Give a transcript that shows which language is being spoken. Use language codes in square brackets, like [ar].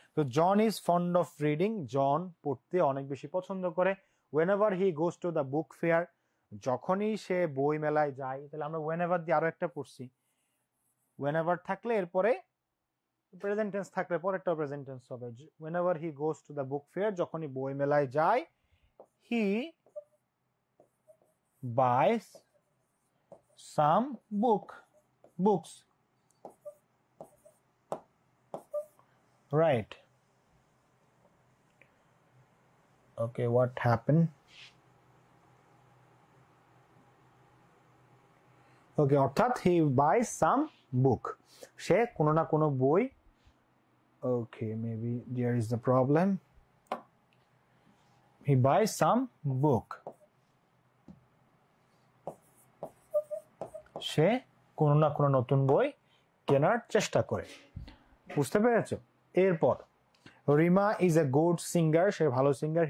[bn] তো [en] John is fond of reading, [bn] জন পড়তে অনেক বেশি পছন্দ করে। [en] whenever he goes to the book fair, [bn] যখনই সে বই মেলায় যায়। তাহলে আমরা whenever দিয়ে আরো একটা পড়ছি। whenever থাকলে এরপরে প্রেজেন্ট টেন্স থাকলে পরেরটাও প্রেজেন্ট টেন্স হবে। [en] whenever he goes to the book fair, [bn] যখনই বই মেলায় যায়, [en] he buys some books, right? Okay, what happened? Okay, অর্থাৎ he buys some book, [bn] সে কোনো না কোনো বই, [en] okay, maybe there is the problem. He buys some book, [bn] সে কোনো না কোনো নতুন বই কেনার চেষ্টা করে। বুঝতে পেরেছো? এরপর [en] Rima is a good singer, [bn] সে ভালো সিঙ্গার।